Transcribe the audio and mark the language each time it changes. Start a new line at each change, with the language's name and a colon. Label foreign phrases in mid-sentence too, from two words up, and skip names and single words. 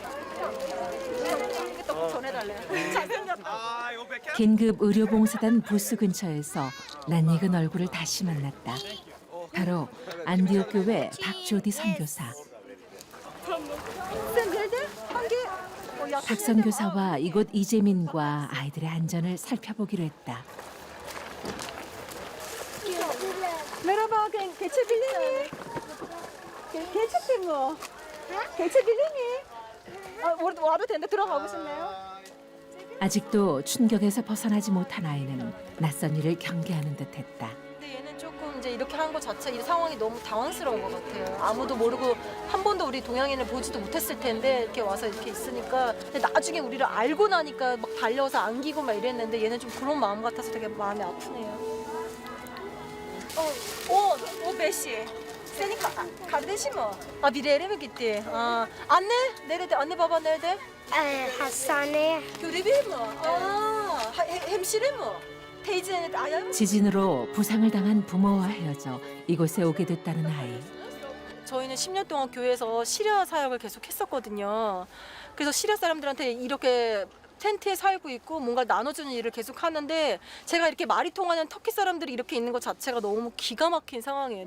Korean: 긴급 의료봉사단 부스 근처에서 낯익은 얼굴을 다시 만났다. 바로 안디옥 교회 박조디 선교사. 박 선교사와 이곳 이재민과 아이들의 안전을 살펴보기로 했다.
Turkish: Merhaba, geçebilir miyim? Geçebilir mi? geçebilir miyim?
Korean: 와도 되는데 들어가 보실래요? 아직도 충격에서 벗어나지 못한 아이는 낯선 일을 경계하는 듯했다. 근데 얘는 조금 이제 이렇게 한 것 자체 이 상황이 너무 당황스러운 것 같아요. 아무도 모르고 한 번도 우리 동양인을 보지도 못했을 텐데 이렇게 와서 이렇게 있으니까 근데 나중에 우리를 알고 나니까 막 달려와서 안기고 막 이랬는데 얘는 좀 그런 마음 같아서 되게 마음이 아프네요.
Turkish: o beşi. Senin kardeşin mi o? Bir yere mi gitti? Anne nerede? Anne baba nerede? hastaneye. Görebilir mi? hemşire mi o? Teyzenin ayağı mı?
Korean: 지진으로 부상을 당한 부모와 헤어져 이곳에 오게 됐다는 아이. 저희는 10년 동안 교회에서 시리아 사역을 계속 했었거든요. 그래서 시리아 사람들한테 이렇게 텐트에 살고 있고 뭔가 나눠주는 일을 계속 하는데 제가 이렇게 말이 통하는 터키 사람들이 이렇게 있는 것 자체가 너무 기가 막힌 상황이에요.